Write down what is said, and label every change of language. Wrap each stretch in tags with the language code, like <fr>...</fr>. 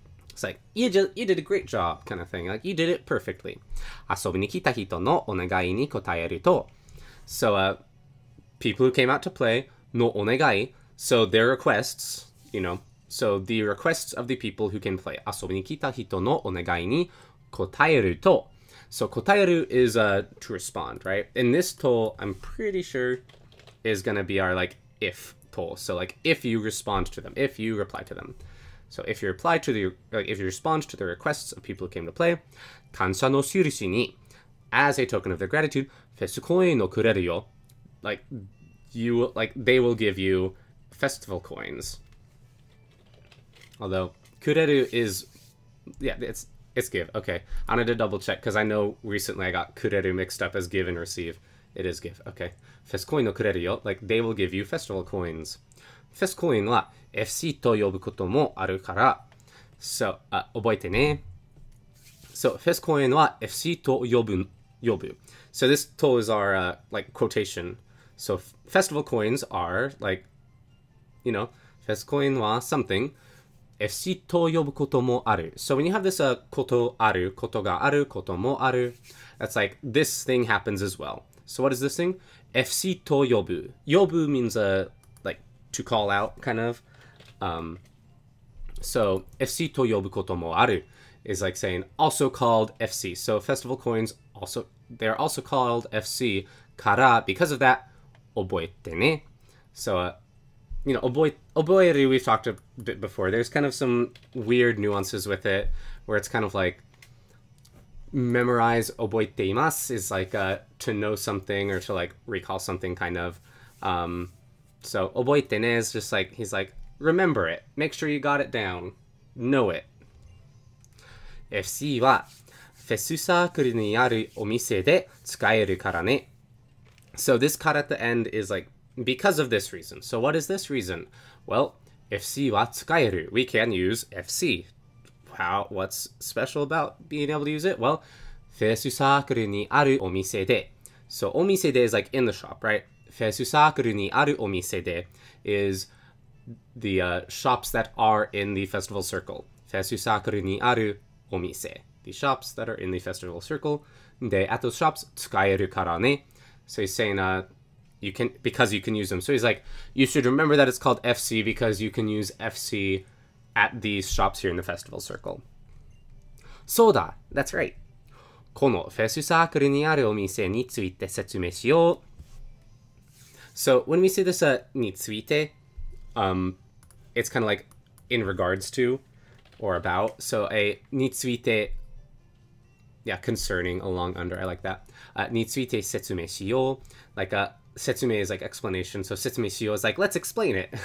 <en>It's like, you did a great job, kind of thing. Like, you did it perfectly.</en> <ja>遊びに来た人のお願いに答えると.</ja> <en>So, people who came out to play,</en> <ja>のお願い.</ja> <en>So, their requests, so the requests of the people who can play.</en> <ja>遊びに来た人のお願いに答えると.</ja> <en>So,</en> <ja>答える</ja> <en>is to respond, right? And this to, I'm pretty sure, is going to be our, like, if to. So, like, if you respond to them, if you reply to them. So, if you respond to the requests of people who came to play,</en> <ja>感謝の印に,</ja> <en>as a token of their gratitude,</en> <ja>フェスコインをくれるよ.</ja> <en>Like, they will give you festival coins. Although,</en> <ja>くれる</ja> <en>is, yeah, it's give. Okay, I wanted to double check because I know recently I got</en> <ja>くれる</ja> <en>mixed up as give and receive. It is give. Okay.</en> <ja>フェスコインをくれるよ.</ja> <en>Like, they will give you festival coins.</en> <ja>フェスコインは FC と呼ぶこともあるから.</ja> <en>So,</en> <ja>覚えてね.</ja> <en>So,</en> <ja>フェス公演は FC と呼ぶ.</ja> <en>So this to is our like quotation. So festival coins are like, you know,</en> <ja>フェスコインは</ja> <en>something.</en> <ja>FC と呼ぶこともある.</ja> <en>So when you have this</en> <ja>ことある, ことがある, こともある,</ja> <en>that's like this thing happens as well. So what is this thing?</en> <ja>FC と呼ぶ. 呼ぶ</ja> <en>means like to call out kind of. So</en> <ja>FC と呼ぶこともある</ja> <en>is like saying also called FC. So festival coins also, they're also called</en> <ja>FC から</ja> <en>because of that</en> <ja>覚えてね.</ja> <en>So you know,</en> <ja>覚える</ja> <en>we've talked a bit before. There's kind of some weird nuances with it where it's kind of like memorize</en> <ja>覚えています</ja> <en>is like to know something or to like recall something kind of. So</en> <ja>覚えてね</ja> <en>is just like, he's like, remember it. Make sure you got it down. Know it.</en> <ja>FC はフェスサークルにあるお店で使えるからね.</ja> <en>So this cut at the end is like, because of this reason. So what is this reason? Well,</en> <ja>FC は使える.</ja> <en>We can use FC. What's special about being able to use it? Well,</en> <ja>フェスサークルにあるお店で.</ja> <en>So</en> <ja>お店で</ja> <en>is like in the shop, right?</en> <ja>フェスサークルにあるお店で</ja> <en>is the shops that are in the festival circle. フェスサークルにあるお店. The shops that are in the festival circle.</en> <ja>で、</ja> <en>at those shops</en> <ja>使えるからね.</ja> <en>So he's saying, you can, because you can use them. So he's like, you should remember that it's called FC because you can use FC at these shops here in the festival circle.</en> <ja>そうだ,</ja> <en>that's right.</en> <ja>このフェスサークルにあるお店について説明しよう.</ja> <en>So when we say this</en> <ja>について,</ja> <en>it's kind of like in regards to or about. So a</en> <ja>について,</ja> <en>yeah, concerning, along, under, I like that.</en> <ja>について説明しよう.</ja> <en>Like setsume is like explanation. So setsume shio is like, let's explain it.</en>